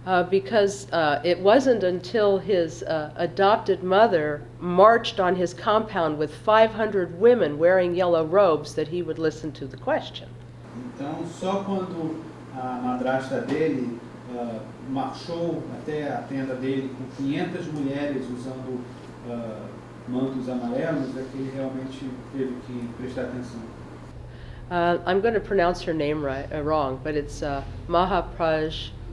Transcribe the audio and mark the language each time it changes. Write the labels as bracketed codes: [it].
[en] Because it wasn't until his adopted mother marched on his compound with 500 women wearing yellow robes that he would listen to the question. [pt] Então só quando a madrasta dele marchou até a tenda dele com 500 mulheres usando mantos amarelos é que ele realmente teve que prestar atenção. [en] I'm going to pronounce her name wrong, but it's Mahaprajapati.